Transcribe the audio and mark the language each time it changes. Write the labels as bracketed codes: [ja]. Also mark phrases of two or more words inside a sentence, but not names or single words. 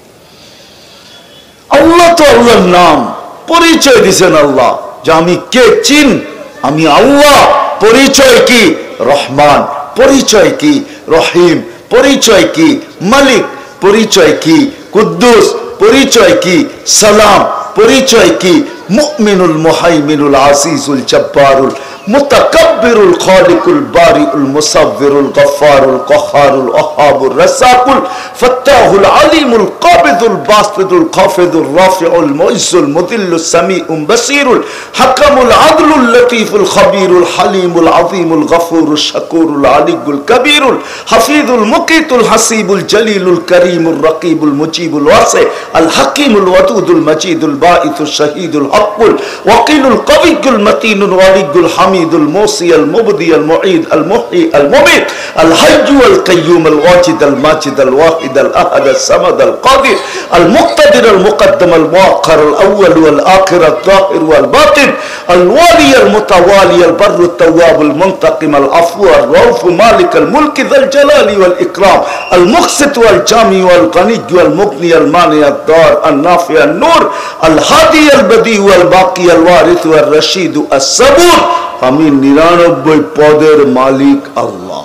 [bn] আল্লাহ তো আল্লাহর নাম, পরিচয় দিছেন আল্লাহ যে আমি কে, চিন, আমি আল্লাহ। পরিচয় কি? রহমান। পরিচয় কি? রহিম। পরিচয় কি? মালিক। পরিচয় কি? কুদ্দুস। পরিচয় কি? সালাম। পরিচয় কি? মুমিনুল মুহাইমিনুল আজিজুল জব্বারুল মুতাকাব্বিরুল খালিকুল বারিউল মুসাব্বিরুল গফফারুল কহারুল ওয়াহাবুর রাসাকুল ফাত্তাহুল আলিমুল কাবিদুল বাসিতুল খাফিদুর রাফিউল মুইজ্জুল মুদিল্লুস সামিউম বাসিরুল হাকামুল আদলুল লতীফুল খবীরুল হালিমুল আযীমুল গফুরুশ শাকুরুল আলিয়ুল কবীরুল হাফিজুল মুকিতুল হাসিবুল জলিলুল করিমুর রকিবুল মুজিবুল ওয়াসি আল হাকিমুল ওয়াদুদুল মজিদুল বাঈসুশ শাহীদুল হকুল ওয়াকিলুল কবিয়ুল মতিনুল ওয়ালিয়ুল হামিদুল মুসি আল মুবদি আল মুঈদ আল মুহয়ি আল মুমীত আল হাইয়্যু আল কাইয়্যুম আল ওয়াজিদ আল মাজিদ আল ওয়াহিদ আল আহাদ আল সামাদ আল কাদির আল মুক্তাদির আল মুকদ্দম আল মুআখ্খার আল আউয়াল ওয়াল আখির আল যাহির ওয়াল বাতিন আল ওয়ালি আল মুতাওয়ালি আল বাররু আত তাওয়াব আল মুনতাকিম আল আফু আর রাউফ মালিক আল মুলক যাল জালালি ওয়াল ইকরাম আল মুকসিত ওয়াল জামি ওয়াল গনি ওয়াল মুগনি আল মানি আদ দার আল নাফি আল নূর আল হাদি আল বদি ওয়াল বাকি আল ওয়ারিস ওয়াল রশিদ আস সাবুর। আমি 99 পদের মালিক আল্লাহ।